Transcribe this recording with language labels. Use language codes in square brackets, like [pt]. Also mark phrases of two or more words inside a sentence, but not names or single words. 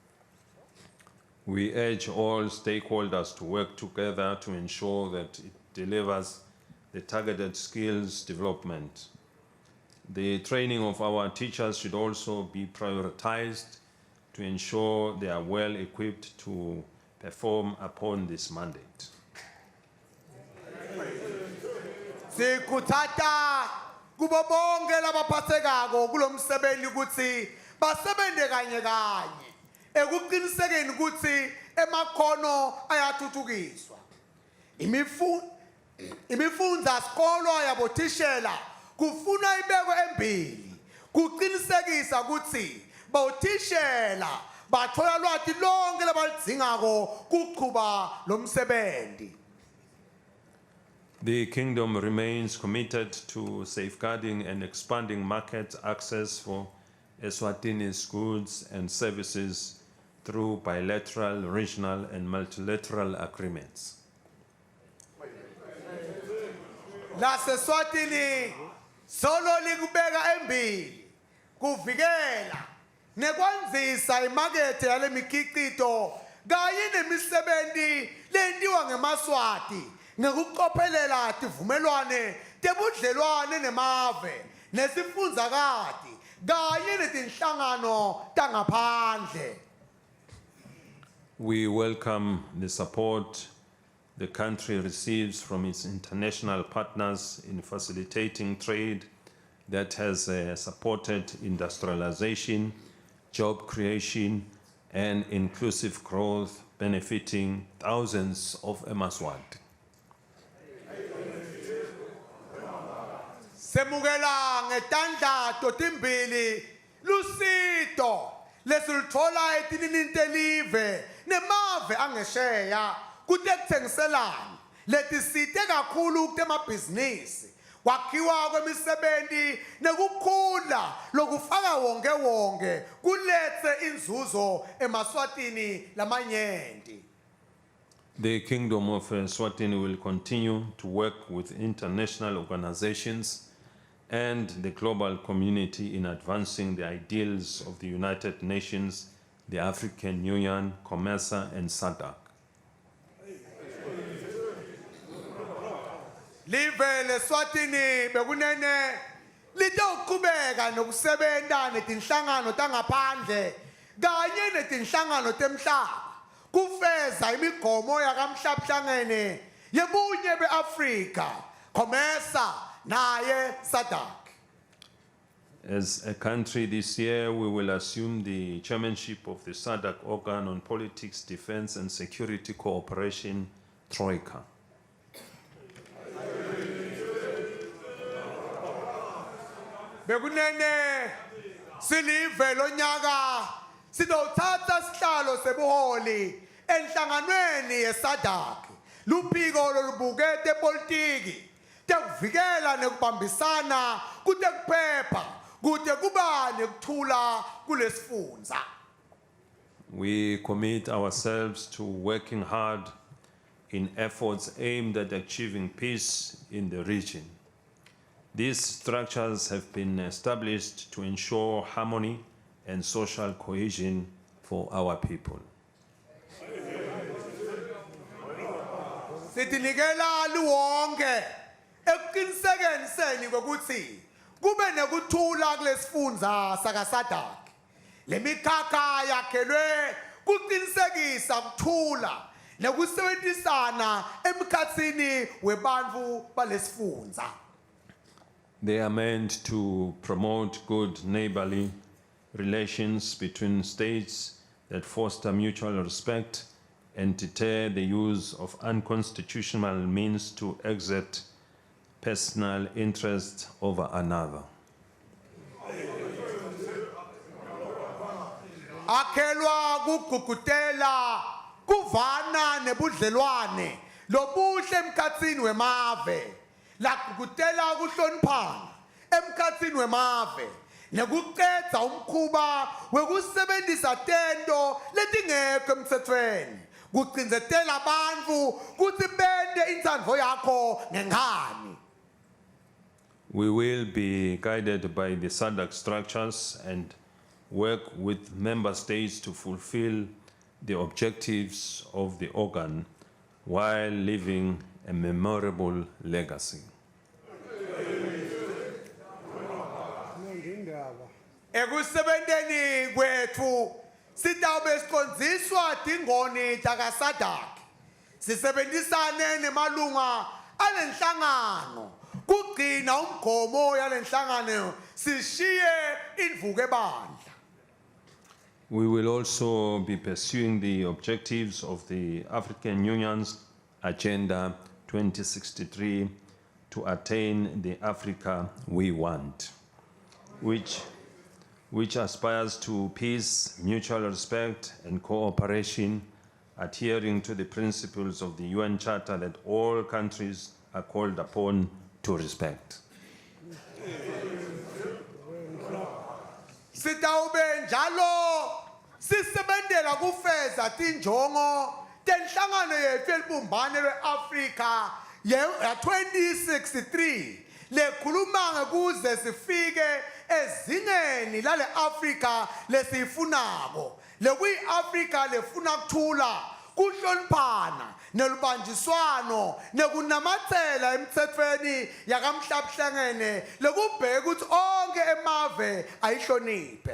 [en] We urge all stakeholders to work together to ensure that it delivers the targeted skills development. The training of our teachers should also be prioritized to ensure they are well equipped to perform upon this mandate. [ss] Sikuthatha kubo bonke labaphathekako kulomsebenzi ukuthi basebente kanye kanye ekuqinisekeni ukuthi emakhono ayathuthukiswa. Imifundza sikolo yabothishela kufuna ibekwe embili kuqinisekisa ukuthi bothishela bathola lwati lonke labalidingako kuqhuba lomsebenzi. [en] The Kingdom remains committed to safeguarding and expanding market access for Eswatini's goods and services through bilateral, regional, and multilateral agreements. [ss] LaseSwatini solo likubeka embili kuvikela nekwanzisa imakethe yale mikhiqito kanye nemisebenzi lentiwa ngemaswati ngekucophelela tivumelwane tebudlelwane nemave nesifundzakati kanye netinhlangano tangaphandle. [en] We welcome the support the country receives from its international partners in facilitating trade that has supported industrialization, job creation, and inclusive growth benefiting thousands of eMaswati. [ss] Semukela ngetandla totimbili lusito lesuluthola etininintelive nemave angesheya kutekuthengiselana letisite kakhulu kutemabhizinisi kwakhiwa kwemisebenzi nekukhula lokufaka wonke wonke kulethe inzuzo eMaswatini lamanyenti. [en] The Kingdom of Eswatini will continue to work with international organizations and the global community in advancing the ideals of the United Nations, the African Union, COMESA, and SADC. [ss] Live leSwatini bekunene litawuqhubeka nokusebenta netinhlangano tangaphandle kanye netinhlangano temhlaba kufeza imigomo yakamhlabhlangene yebunye beAfrika COMESA naye SADC. [en] As a country this year, we will assume the chairmanship of the SADC organ on politics, defense, and security cooperation, Troika. [ss] Bekunene silive lonyaka sidothatha sihlalo sebuholi enhlanganweni yeSADC luphiko lolubukete politiki tekuvikela nekubambisana kude kuphepha kude kuba nekuthula kulesifundza. [en] We commit ourselves to working hard in efforts aimed at achieving peace in the region. These structures have been established to ensure harmony and social cohesion for our people. [ss] Sitinikela luwonke ekuqinisekeni ukuthi kube nekuthula kulesifundza sakaSADC. Lemikhakha yakhelwe kuqinisekisa ukuthula nekusebenzisana emkhatsini webantfu balesifundza. [en] They are meant to promote good neighborly relations between states that foster mutual respect and deter the use of unconstitutional means to exert personal interest over another. [ss] Akhelwa kugugutela kuvana nebudlelwane lobuhle emkhatsini wemave lagugutela kuhloniphana emkhatsini wemave nekuqedza umkhuba wekusebenzisa tento letingekho emtsetfweni kucindzetela bantfu kutsi bente intsandvo yakho ngenkani. [en] We will be guided by the SADC structures and work with member states to fulfill the objectives of the organ while leaving a memorable legacy. [ss] Ekusebenteni kwetfu sitawube sicondziswa tingoni takaSADC sisebenzisane nemalunga alenhlangano kugcina umgomo yalenhlangano sishiye indvuke bandla. [en] We will also be pursuing the objectives of the African Union's Agenda 2063 to attain the Africa we want, which aspires to peace, mutual respect, and cooperation, adhering to the principles of the UN Charter that all countries are called upon to respect. [ss] Sitawube njalo sisebentela kufeza tinjongo tenhlangano yethu elibumbane lwe-Afrika ya 2063 lekhuluma ngekuze sifike ezingeni lale Afrika lesiyifunako lekuyi-Afrika lefuna kuthula kuhloniphana nelubanjiswano nekunamathela emtsetfweni yakamhlabuhlangene lekubheka ukuthi onke emave ayihloniphe.